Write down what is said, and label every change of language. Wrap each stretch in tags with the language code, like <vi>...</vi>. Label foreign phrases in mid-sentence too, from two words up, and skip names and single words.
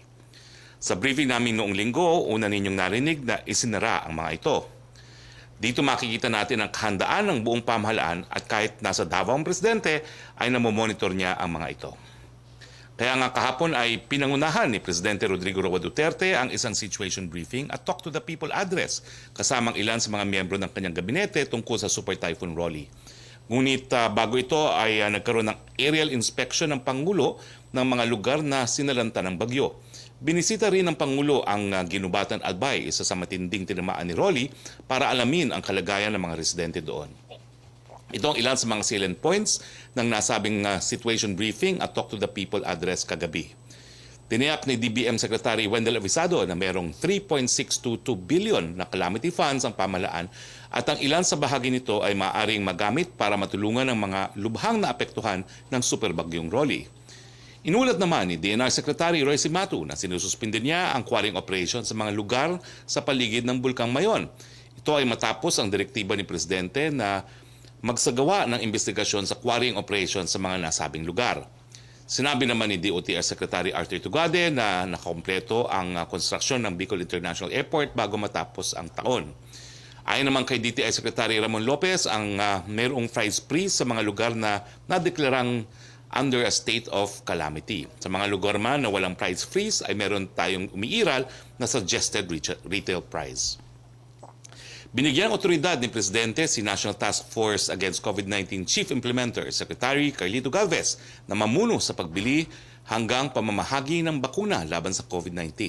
<tl>Sa briefing namin noong linggo, una ninyong narinig na isinara ang mga ito. Dito makikita natin ang kahandaan ng buong pamahalaan at kahit nasa Davao ang presidente ay namomonitor niya ang mga ito. Kaya nga kahapon ay pinangunahan ni Presidente Rodrigo Roa Duterte ang isang</tl> <en>situation briefing</en> <tl>at Talk to the People address kasamang ilan sa mga miyembro ng kanyang gabinete tungkol sa Super Typhoon Rolly. Ngunit bago ito ay nagkaroon ng aerial inspection ng Pangulo ng mga lugar na sinalanta ng bagyo. Binisita rin ng Pangulo ang Ginubatan Albay, isa sa matinding tinamaan ni Rolly, para alamin ang kalagayan ng mga residente doon. Ito ang ilan sa mga</tl> <en>salient points</en> <tl>ng nasabing</tl> <en>situation briefing</en> <tl>at Talk to the People address kagabi. Tiniyak ni DBM Secretary Wendell Avisado na mayroong 3.622 billion na</tl> <en>calamity funds</en> <tl>ang pamahalaan at ang ilan sa bahagi nito ay maaaring magamit para matulungan ang mga lubhang naapektuhan ng superbagyong Rolly. Inulat naman ni DNR Secretary Roy Cimatu na sinususpinde niya ang</tl> <en>quarrying operation</en> <tl>sa mga lugar sa paligid ng Bulkang Mayon. Ito ay matapos ang direktiba ni Presidente na magsagawa ng investigasyon sa</tl> <en>quarrying operation</en> <tl>sa mga nasabing lugar. Sinabi naman ni DOTR Secretary Arthur Tugade na nakakompleto ang konstruksyon ng Bicol International Airport bago matapos ang taon. Ayon naman kay DTI Secretary Ramon Lopez, ang mayroong</tl> <en>price freeze</en> <tl>sa mga lugar na nadeklarang</tl> <en>under a state of calamity.</en> <tl>Sa mga lugar man na walang</tl> <en>price freeze</en> <tl>ay meron tayong umiiral na</tl> <en>suggested retail price.</en> <tl>Binigyang otoridad ni Presidente si National Task Force Against COVID-19 Chief Implementer Secretary Carlito Galvez na mamuno sa pagbili hanggang pamamahagi ng bakuna laban sa COVID-19.</tl>